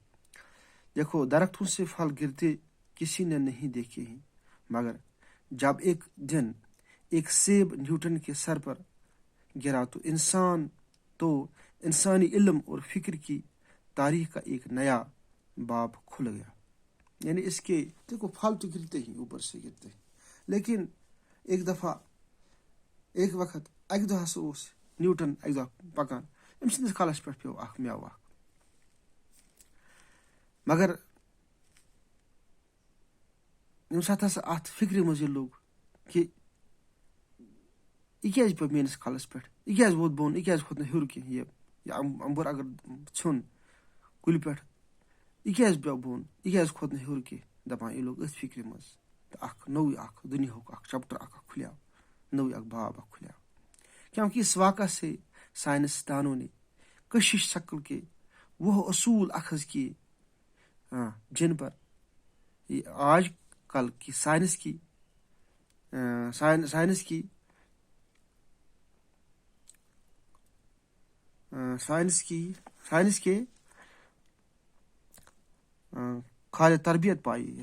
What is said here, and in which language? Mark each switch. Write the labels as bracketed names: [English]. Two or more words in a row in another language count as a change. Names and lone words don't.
[Urdu] دیکھو، درختوں سے پھل گرتے کسی نے نہیں دیکھے ہیں، مگر جب ایک دن ایک سیب نیوٹن کے سر پر گرا تو انسانی علم اور فکر کی تاریخ کا ایک نیا باب کھل گیا. یعنی اس کے دیکھو، پھل تو گرتے ہی، اوپر سے گرتے ہیں، لیکن [Kashmiri] ایک وقت اکہ دۄہ ہسا اوس نیوٹن اکہ دۄہ پکان، أمۍ سٕنٛدِس کلس پٮ۪ٹھ پیوٚو اکھ مٮ۪وٕ اکھ. مگر ییٚمہِ ساتہٕ ہسا اتھ فکرِ منٛز یہِ لوٚگ کہ یہِ کیازِ پیوٚو میٲنِس کلس پٮ۪ٹھ، یہِ کیازِ ووت بۄن، یہِ کیازِ کھوٚت نہٕ ہیوٚر کینٛہہ، یہِ امبُر اگر ژھیوٚن کُلہِ پٮ۪ٹھ، یہِ کیازِ پیوٚو بۄن، یہِ کیازِ کھوٚت نہٕ ہیوٚر کینٛہہ. دپان یہِ لوٚگ أتھۍ فکرِ منٛز تہٕ اکھ نوٚوٕے اکھ دُنیاہُک اکھ چپٹر اکھ کھُلیو، نوٚوٕے اکھ باب اکھ کھُلیو. [Urdu] کیونکہ اس واقعہ سے سائنسدانوں نے کشش شکل کے وہ اصول اخذ کیے جن پر آج کل کی سائنس کے خالد تربیت پائی.